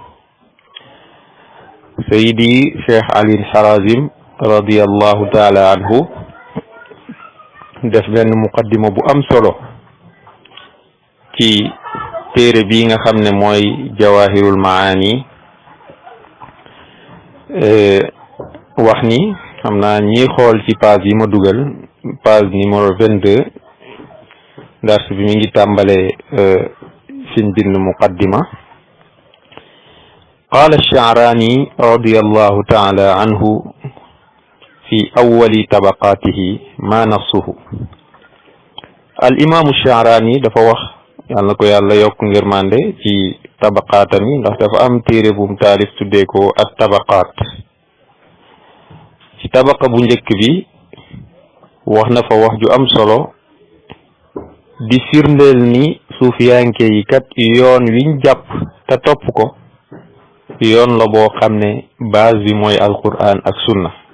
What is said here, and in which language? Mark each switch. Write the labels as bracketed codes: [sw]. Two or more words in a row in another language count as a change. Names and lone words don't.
[wo] Sayyidi Cheikh Ali Harazim [ar] رضي الله تعالى عنه [wo] def benn muqaddima bu am solo ci téere bi nga xam ne mooy jawahirul maani wax ni xam naa ñi xool ci page yi ma dugal [fr] page numéro [wo] 22 dars bi mi ngi tàmbale fiñ bind muqaddima. [ar] قال الشعراني رضي الله تعالى عنه في أول طبقاته ما نصه. [wo] الإمام الشعراني dafa wax yàlla ko yàlla yokk ngirmande ci tabaqaatami ndax dafa am téere bum taalif tuddee ko at tabaqaat. ci tabaqa bu njëkk bi wax na fa wax ju am solo di firndeel ni suufiyanke yi kat yoon wiñ jàpp te topp ko yoon la boo xam ne base bi mooy alquran ak sunna.